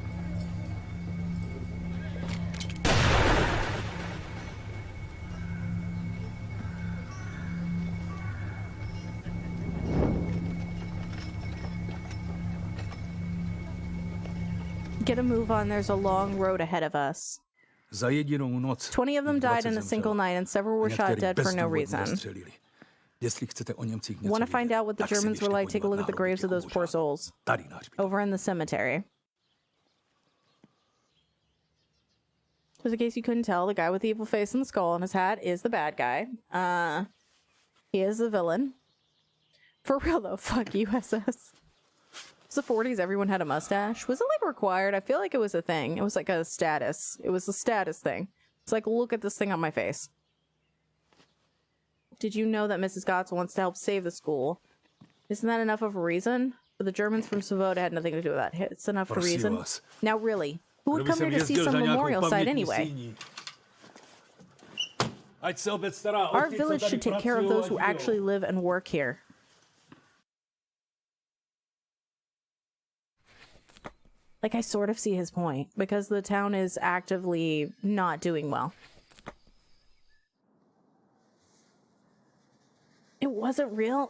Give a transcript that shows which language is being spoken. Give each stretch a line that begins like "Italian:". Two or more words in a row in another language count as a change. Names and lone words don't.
English: Get a move on, there's a long road ahead of us.
Czech: Za jedinou noc
English: 20 of them died in a
Czech: zemřelo.
English: single night and several were shot
Czech: Některý
English: dead for no
Czech: bezdůvodně
English: reason.
Czech: zastřelili. Jestli chcete o Němcích něco
English: Want to find
Czech: vědět,
English: out what the
Czech: tak si
English: Germans were
Czech: běžte
English: like? Take a look at the
Czech: podívat
English: graves of
Czech: náhrobky
English: those poor
Czech: kuřáků.
English: souls.
Czech: Tady na hřbitově.
English: Over in the cemetery. Just in case you couldn't tell, the guy with the evil face and the skull on his hat is the bad guy. He is the villain. For real though, fuck USS. It's the 40s, everyone had a mustache. Was it like required? I feel like it was a thing. It was like a status. It was a status thing. It's like, look at this thing on my face. Did you know that Mrs. Gotts wants to help save the school? Isn't that enough of a reason? But the Germans from Svoboda had nothing to do with that. It's enough of a
Czech: Prosím
English: reason.
Czech: vás.
English: Now really, who would
Czech: Kdo by
English: come here
Czech: sem
English: to see
Czech: jezdil
English: some
Czech: za nějakou
English: memorial site
Czech: pamětní
English: anyway?
Czech: síní? Ať se obec stará o
English: Our
Czech: ty, co
English: village
Czech: tady
English: should take care of
Czech: pracují
English: those who
Czech: a žijou.
English: actually live and work here. Like, I sort of see his point, because the town is actively not doing well. It wasn't real?